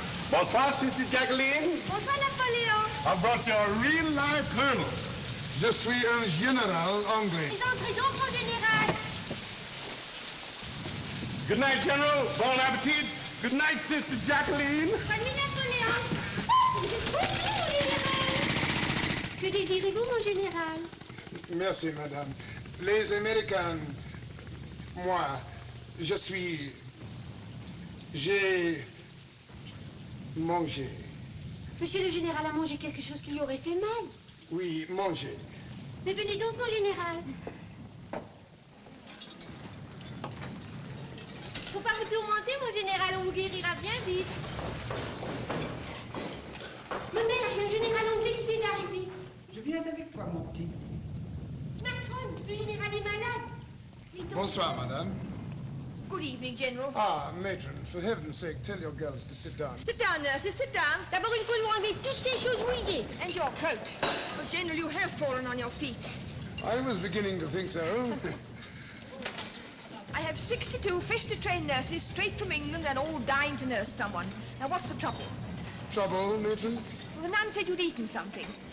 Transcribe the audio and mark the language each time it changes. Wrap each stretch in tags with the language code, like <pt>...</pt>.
<fr>Bonsoir, Sister Jacqueline. Bonsoir, Napoléon.</fr> <en>I brought you a real live colonel.</en> <fr>Je suis un général anglais. Ils entrent, mon général.</fr> <en>Good night, General. Bon appetit. Good night, Sister Jacqueline.</en> <fr>Bonne nuit, Napoléon. Que désirez-vous, mon général? Merci, madame. Les Américains, moi, je suis... Manger. Monsieur le général a mangé quelque chose qui lui aurait fait mal. Oui, manger. Mais venez donc, mon général. Faut pas vous tourmenter, mon général, on vous guérira bien vite. Ma mère, il y a un général anglais qui vient d'arriver. Je viens avec toi, mon petit. Matron, le général est malade. Bonsoir, madame.</fr> <en>Good evening, General. Ah, matron, for heaven's sake, tell your girls to sit down. Sit down, nurses, sit down.</en> <fr>D'abord, il faut nous enlever toutes ces choses mouillées.</fr> <en>And your coat. Oh, General, you have fallen on your feet. I was beginning to think so. I have 62 fish-to-train nurses straight from England and all dying to nurse someone. Now, what's the trouble? Trouble, matron? Well, the nun said you'd eaten something.</en>